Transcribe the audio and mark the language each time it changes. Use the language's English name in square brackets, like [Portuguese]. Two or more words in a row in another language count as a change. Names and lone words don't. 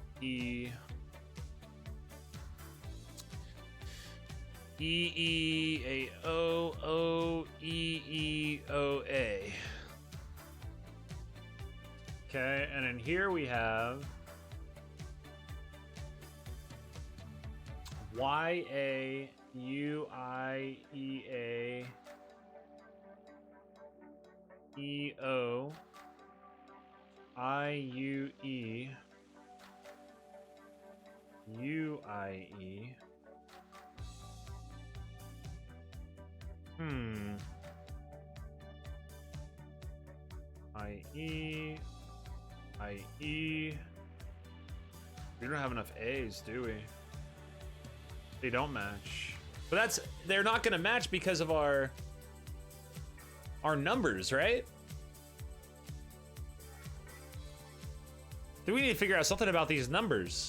[English] E E A O O E O A. Okay, and in here we have Y A U I E A E O I U E U I E. I E. We don't have enough A's, do we? They don't match. But they're not gonna match because of our numbers, right? Do we need to figure out something about these numbers?